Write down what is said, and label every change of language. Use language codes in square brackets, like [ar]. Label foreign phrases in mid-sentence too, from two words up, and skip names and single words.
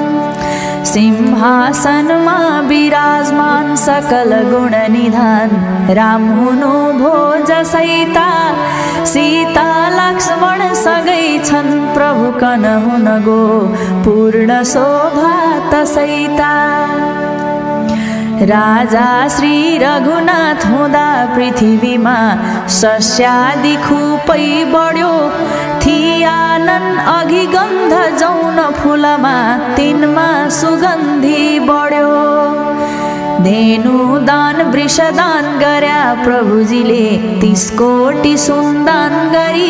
[ne] सिंहासनमा विराजमान सकल गुण निधान राम हुनु भो जसैता। सीता लक्ष्मण सँगै छन् प्रभु कन हुन गो पूर्ण शोभा तसैता। राजा श्री रघुनाथ हुँदा पृथ्वीमा सस्यादि खुबै बढ्यो। थियानन् अघि गन्ध जौन फुलमा तिनमा सुगन्धि बढ्यो। धेनु दान वृषदान गर्या प्रभुजीले 30 कोटि सुनदान गरी।